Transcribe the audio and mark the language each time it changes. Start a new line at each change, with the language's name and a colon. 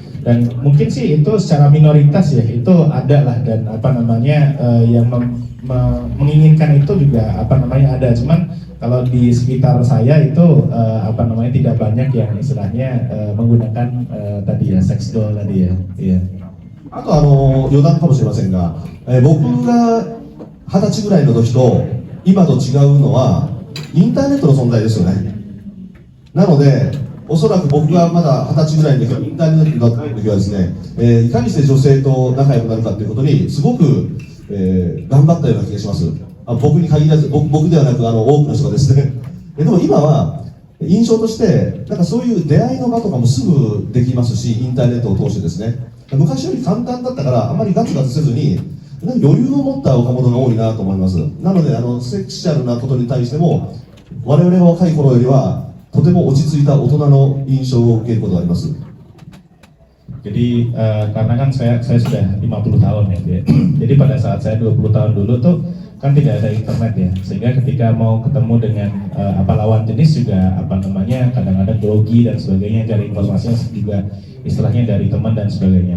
Indonesian: Dan mungkin sih itu secara minoritas ya, itu ada lah, dan yang menginginkan itu juga ada. Cuman kalau di sekitar saya itu tidak banyak yang istilahnya menggunakan tadi ya sex doll tadi ya. Iya.
Japanese: あと余談かもしれませんが、僕が20歳ぐらいの時と今と違うのはインターネットの存在ですよね。なのでおそらく僕がまだ20歳ぐらいの時はインターネットだった時はですね、いかにして女性と仲良くなるかということにすごく、頑張ったような気がします。僕に限らず、僕ではなく多くの人がですね。でも今は印象としてなんかそういう出会いの場とかもすぐできますし、インターネットを通してですね、昔より簡単だったからあまりガツガツせずに余裕を持った若者が多いなと思います。なのでセクシャルなことに対しても我々が若い頃よりはとても落ち着いた大人の印象を受けることがあります。
Indonesian: Jadi karena kan saya sudah 50 tahun ya. Jadi pada saat saya 20 tahun dulu tuh kan tidak ada internet ya, sehingga ketika mau ketemu dengan lawan jenis juga kadang-kadang grogi dan sebagainya, cari informasinya juga istilahnya dari teman dan sebagainya.